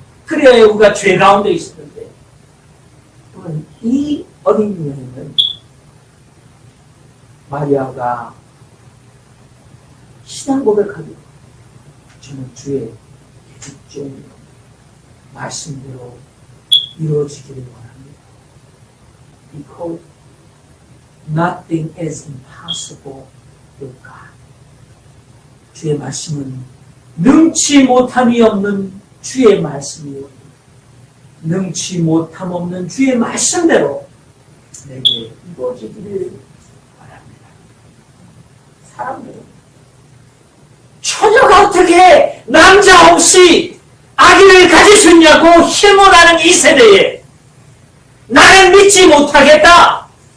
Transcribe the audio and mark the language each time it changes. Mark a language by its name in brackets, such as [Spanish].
[Korean] 그래야 우리가 죄 가운데 있었는데 이 어린 여인은 마리아가 신앙 고백하기로 저는 주의 계집종 말씀대로 이루어지기를 원합니다. [English] Because nothing is impossible with God. [Korean] 주의 말씀은 능치 못함이 없는 주의 말씀이요. 능치 못함 없는 주의 말씀대로 내게 이루어지기를 바랍니다. 사람들은 처녀가 어떻게 남자 없이 아기를 가질 수 있냐고 희문하는 이 세대에 나는 믿지 못하겠다.